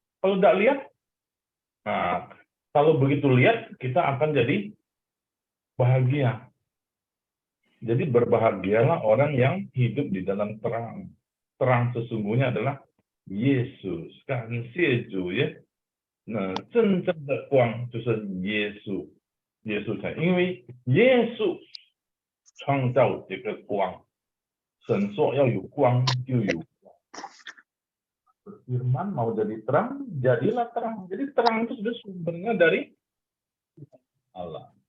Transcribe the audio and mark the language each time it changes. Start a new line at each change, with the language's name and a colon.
Indonesian: Kalau enggak lihat, nah, kalau begitu lihat, kita akan jadi bahagia. Jadi berbahagialah orang yang hidup di dalam terang. Terang sesungguhnya adalah Yesus. Kan Yesus ya.
Chinese: Nah, 真正的光就是耶稣。耶稣才，因为耶稣创造这个光，神说要有光就有光。
Indonesian: Firman mau jadi terang, jadilah terang. Jadi terang itu sudah sumbernya dari Allah.